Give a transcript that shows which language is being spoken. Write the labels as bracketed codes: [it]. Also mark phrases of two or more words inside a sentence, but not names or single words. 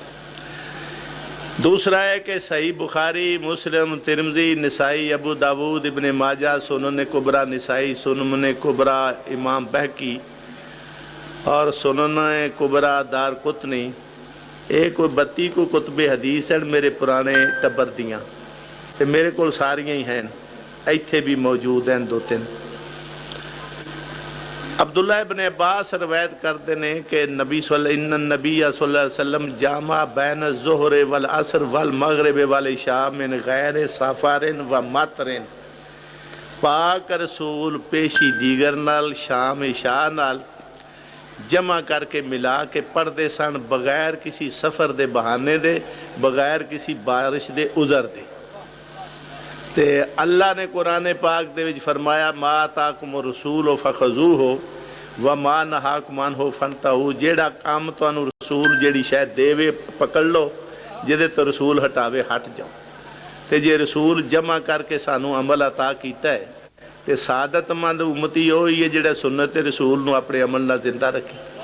[pa] ਦੂਸਰਾ ਹੈ ਕਿ ਸਹੀ ਬੁਖ਼ਾਰੀ, ਮੁਸਲਿਮ, ਤਿਰਮਿਜ਼ੀ, ਨਿਸਾਈ, ਅਬੂ ਦਾਊਦ, ਇਬਨੇ ਮਾਜਾ, ਸੁਨਨ ਕੁਬਰਾ ਨਿਸਾਈ, ਸੁਨਨ ਕੁਬਰਾ ਇਮਾਮ ਬੈਹਕੀ ਔਰ ਸੁਨਨ ਕੁਬਰਾ ਦਾਰਕੁਤਨੀ ਏਕ ਕੋਈ 32 ਕੋ ਕੁਤਬੇ ਹਦੀਸ ਹੈ ਮੇਰੇ ਪੁਰਾਣੇ ਟੱਬਰ ਦੀਆਂ ਤੇ ਮੇਰੇ ਕੋ ਸਾਰੀਆਂ ਹੀ ਹੈਂ, ਇੱਥੇ ਭੀ ਮੌਜੂਦ ਹੈਂ 2-3। [ur] عبداللہ ابن عباس روایت کرتے ہیں کہ [ar] النبي صلى الله عليه وسلم جمع بين الظهر والعصر والمغرب والعشاء من غير سفر ولا مطر. [pa] ਪਾਕ ਰਸੂਲ ਪੇਸ਼ੀ ਦੀਗਰ ਨਾਲ ਸ਼ਾਮ ਇਸ਼ਾ ਨਾਲ ਜਮ੍ਹਾ ਕਰਕੇ ਮਿਲਾ ਕੇ ਪੜ੍ਹਤੇ ਸਨ ਬਗ਼ੈਰ ਕਿਸੀ ਸਫ਼ਰ ਦੇ ਬਹਾਨੇ ਦੇ, ਬਗ਼ੈਰ ਕਿਸੀ ਬਾਰਿਸ਼ ਦੇ ਉਜ਼ਰ ਦੇ। ਤੇ ਅੱਲਾਹ ਨੇ ਕੁਰਆਨ ਪਾਕ ਦੇ ਵਿਚ ਫ਼ਰਮਾਇਆ [ar] ما آتاكم الرسول فخذوه وما نهاكم عنه فانتهوا. [pa] ਜਿਹੜਾ ਕੰਮ ਤੁਹਾਨੂੰ ਰਸੂਲ ਜਿਹੜੀ ਸ਼ੈ ਦੇਵੇ ਪਕੜ ਲੋ, ਜਿਹਦੇ ਤੋ ਰਸੂਲ ਹਟਾਵੇ ਹਟ ਜਾਓ। ਤੇ ਜੇ ਰਸੂਲ ਜਮ੍ਹਾ ਕਰਕੇ ਸਾਨੂੰ ਅਮਲ ਅਤਾ ਕੀਤਾ ਹੈ ਤੇ ਸਆਦਤਮੰਦ ਉੱਮਤੀ ਵਹੀ ਹੈ ਜਿਹੜਾ ਸੁੰਨਤ ਰਸੂਲ ਨੂੰ ਆਪਣੇ ਅਮਲ ਨਾਲ ਜ਼ਿੰਦਾ ਰੱਖੇ।